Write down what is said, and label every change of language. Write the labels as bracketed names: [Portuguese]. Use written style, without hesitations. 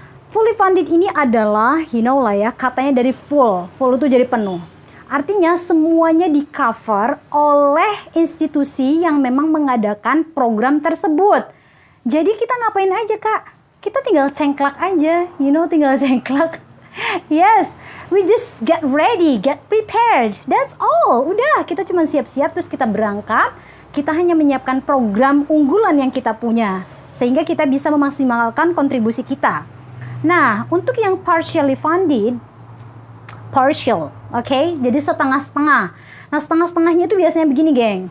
[Indonesian] Fully funded ini adalah, [English] you know [Indonesian] lah ya, katanya dari full itu jadi penuh. Artinya semuanya di cover oleh institusi yang memang mengadakan program tersebut. Jadi kita ngapain aja Kak? Kita tinggal cengklak aja, tinggal cengklak. [English] Yes, we just get ready, get prepared. That's all. [Indonesian] Udah, kita cuma siap-siap terus kita berangkat. Kita hanya menyiapkan program unggulan yang kita punya sehingga kita bisa memaksimalkan kontribusi kita. Nah, untuk yang partially funded, partial, oke? Jadi setengah-setengah. Nah, setengah-setengahnya itu biasanya begini, geng.